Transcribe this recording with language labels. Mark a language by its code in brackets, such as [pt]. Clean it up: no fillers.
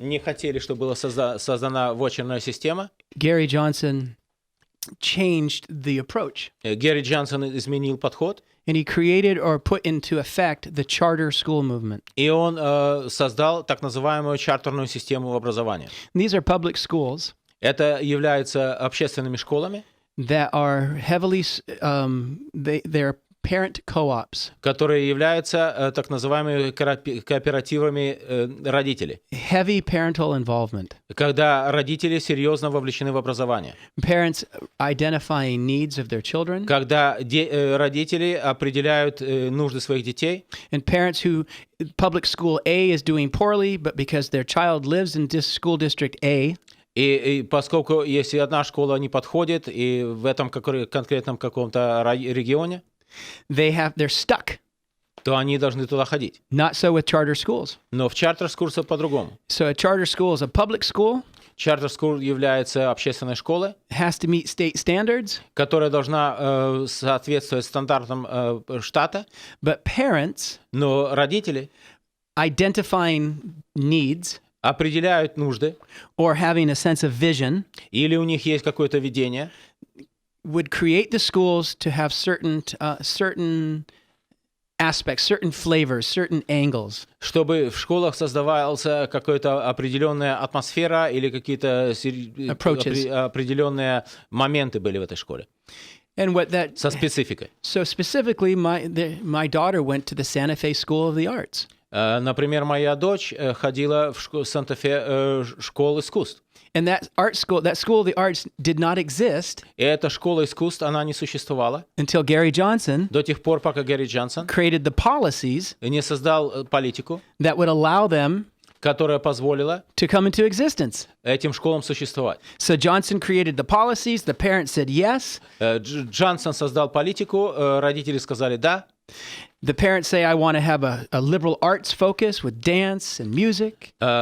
[ru] не хотели, чтобы была создана ваучерная система, [en] Gary Johnson changed the approach. [ru] Гэри Джонсон изменил подход. [en] And he created or put into effect the charter school movement. [ru] И он создал так называемую чартерную систему образования. [en] These are public schools. [ru] Это являются общественными школами. [en] That are heavily, they're parent co-ops. [ru] Которые являются так называемыми кооперативами родителей. [en] Heavy parental involvement. [ru] Когда родители серьезно вовлечены в образование. [en] Parents identifying needs of their children. [ru] Когда родители определяют нужды своих детей. [en] And parents who public school A is doing poorly, but because their child lives in school district A. [ru] И поскольку если одна школа не подходит, и в этом конкретном каком-то регионе, [en] they're stuck. [ru] То они должны туда ходить. [en] Not so with charter schools. [ru] Но в charter schools по-другому. [en] So a charter school is a public school. [ru] Charter school является общественной школой. [en] Has to meet state standards. [ru] Которая должна соответствовать стандартам штата. [en] But parents, [ru] но родители, [en] identifying needs, [ru] определяют нужды, [en] or having a sense of vision, [ru] или у них есть какое-то видение, [en] would create the schools to have certain aspects, certain flavors, certain angles. [ru] Чтобы в школах создавался какая-то определенная атмосфера или какие-то определенные моменты были в этой школе. [en] And what that [ru] со спецификой. [en] So specifically, my daughter went to the Santa Fe School of the Arts. [ru] Например, моя дочь ходила в Санта-Фе школу искусств. [en] And that school of the arts did not exist. [ru] И эта школа искусств, она не существовала. [en] Until Gary Johnson. [ru] До тех пор, пока Гэри Джонсон [en] created the policies. [ru] Не создал политику. [en] That would allow them. [ru] Которая позволила [en] to come into existence. [ru] Этим школам существовать. [en] So Johnson created the policies. The parents said yes. [ru] Джонсон создал политику. Родители сказали да. [en] The parents say, I want to have a liberal arts focus with dance and music.